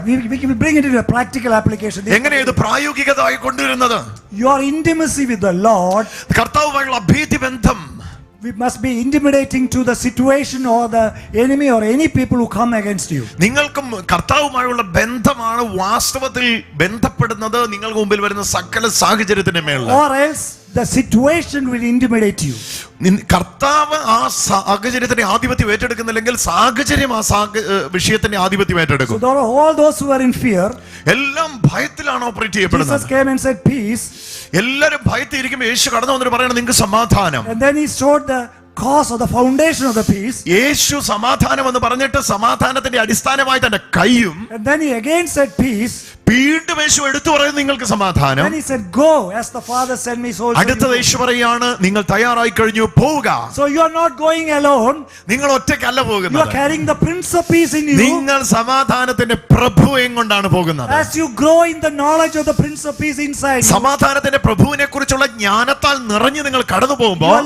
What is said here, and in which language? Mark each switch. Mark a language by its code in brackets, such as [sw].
[en] We can bring it into a practical application. [ml] എങ്ങനെ ഇത് പ്രായോഗികതയായി കൊണ്ടുവരുന്നത്? [en] Your intimacy with the Lord, [ml] കർത്താവുമായുള്ള അഭേദ്യ ബന്ധം, [en] we must be intimidating to the situation or the enemy or any people who come against you. [ml] നിങ്ങൾക്കും കർത്താവുമായുള്ള ബന്ധമാണ് വാസ്തവത്തിൽ ബന്ധപ്പെടുന്നത് നിങ്ങൾക്ക് മുമ്പിൽ വരുന്ന സകല സാഹചര്യത്തിന്റെ മേൽ. [en] Or else the situation will intimidate you. [ml] കർത്താവ് ആ സാഹചര്യത്തിന്റെ ആധിപത്യം ഏറ്റെടുക്കുന്നില്ലെങ്കിൽ സാഹചര്യം ആ വിഷയത്തിന്റെ ആധിപത്യം ഏറ്റെടുക്കും. [en] So all those who are in fear, [ml] എല്ലാം ഭയത്തിലാണ് ഓപ്പറേറ്റ് ചെയ്യപ്പെടുന്നത്. [en] Jesus came and said peace. [ml] എല്ലാരും ഭയത്തിൽ ഇരിക്കുമ്പോൾ യേശു കടന്നു വന്നിട്ട് പറയണം നിങ്ങൾക്ക് സമാധാനം. [en] And then he showed the cause or the foundation of the peace. [ml] യേശു സമാധാനം എന്ന് പറഞ്ഞിട്ട് സമാധാനത്തിന്റെ അടിസ്ഥാനമായി തന്റെ കൈയും, [en] and then he again said peace. [ml] വീണ്ടും യേശു എടുത്തു പറയുന്നു നിങ്ങൾക്ക് സമാധാനം. [en] Then he said go as the Father sent me, so [ml] അടുത്ത യേശു പറയാണ് നിങ്ങൾ തയ്യാറായി കഴിഞ്ഞു പോവുക. [en] So you are not going alone. [ml] നിങ്ങൾ ഒറ്റയ്ക്കല്ല പോകുന്നത്. [en] You are carrying the Prince of Peace in you. [ml] നിങ്ങൾ സമാധാനത്തിന്റെ പ്രഭുവിനെ കൊണ്ടാണ് പോകുന്നത്. [en] As you grow in the knowledge of the Prince of Peace inside you, [ml] സമാധാനത്തിന്റെ പ്രഭുവിനെ കുറിച്ചുള്ള ജ്ഞാനത്താൽ നിറഞ്ഞു നിങ്ങൾ കടന്നു പോകുമ്പോൾ